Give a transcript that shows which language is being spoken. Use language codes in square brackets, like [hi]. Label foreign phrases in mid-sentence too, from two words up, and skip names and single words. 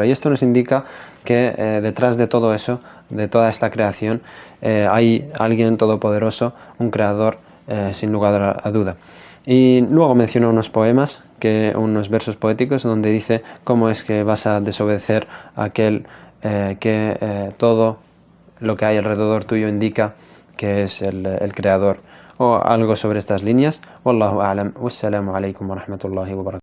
[es] Y esto nos indica que detrás de todo eso, de toda esta creación, hay alguien todopoderoso, un creador, sin lugar a duda. Y luego menciona unos poemas, unos versos poéticos, donde dice cómo es que vas a desobedecer a aquel que todo lo que hay alrededor tuyo indica que es el creador, o algo sobre estas líneas. [ar] والله أعلم. والسلام عليكم ورحمة الله وبركاته.